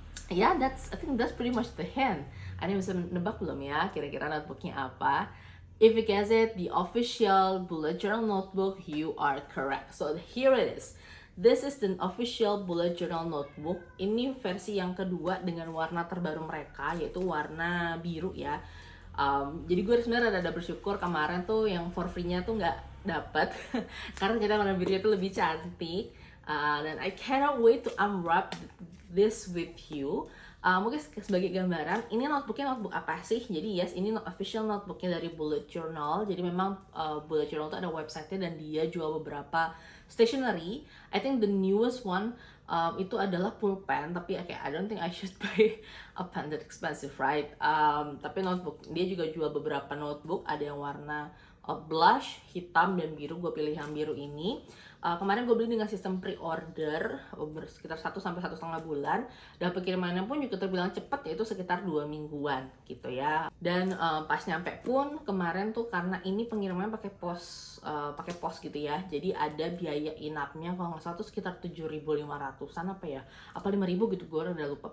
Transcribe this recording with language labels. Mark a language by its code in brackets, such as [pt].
[en] Yeah, I think that's pretty much the hint. [id] Ada yang bisa nebak belum ya kira-kira notebooknya apa? [en] If you guess it, the official bullet journal notebook, you are correct. So here it is. This is the official bullet journal notebook. [id] Ini versi yang kedua dengan warna terbaru mereka, yaitu warna biru ya. Jadi gue sebenarnya ada bersyukur kemarin tuh yang for free-nya tuh nggak dapet karena kita warna birunya tuh lebih cantik. Dan [en] I cannot wait to unwrap this with you. [id] Mungkin sebagai gambaran, ini notebooknya notebook apa sih? Jadi yes, ini official notebooknya dari Bullet Journal. Jadi memang Bullet Journal itu ada website-nya dan dia jual beberapa stationery. [en] I think the newest one [id] itu adalah pulpen, tapi [en] I don't think I should buy a pen that expensive, right? [id] Tapi notebook, dia juga jual beberapa notebook. Ada yang warna blush, hitam, dan biru. Gue pilih yang biru ini. Kemarin gue beli dengan sistem pre-order sekitar 1-1,5 bulan, dan pengirimannya pun juga terbilang cepat, yaitu sekitar 2 mingguan gitu ya. Dan pas nyampe pun kemarin tuh karena ini pengirimannya pakai pos gitu ya, jadi ada biaya inapnya kalau nggak salah tuh sekitar 7.500-an apa ya, apa 5.000 gitu, gue udah lupa.